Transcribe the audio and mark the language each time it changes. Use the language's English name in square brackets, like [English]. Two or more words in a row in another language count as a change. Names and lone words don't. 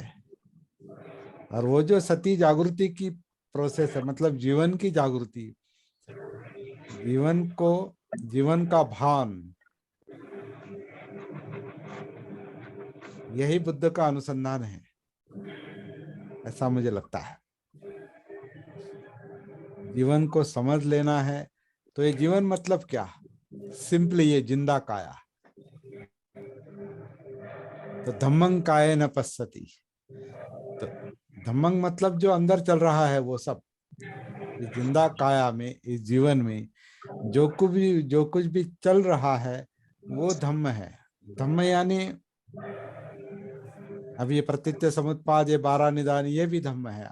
[Hindi] और वो जो सती जागृति की प्रोसेस है, मतलब जीवन की जागृति, जीवन का भान, यही बुद्ध का अनुसंधान है, ऐसा मुझे लगता है। जीवन को समझ लेना है, तो ये जीवन मतलब क्या, सिंपली ये जिंदा काया। [Pali] तो धम्मं काये न पश्यति, [Hindi] तो धम्मं मतलब जो अंदर चल रहा है वो सब, इस जिंदा काया में, इस जीवन में जो कुछ भी चल रहा है वो धम्म है। धम्म यानी अब ये प्रतीत्य समुत्पाद, ये 12 निदान, ये भी धम्म है।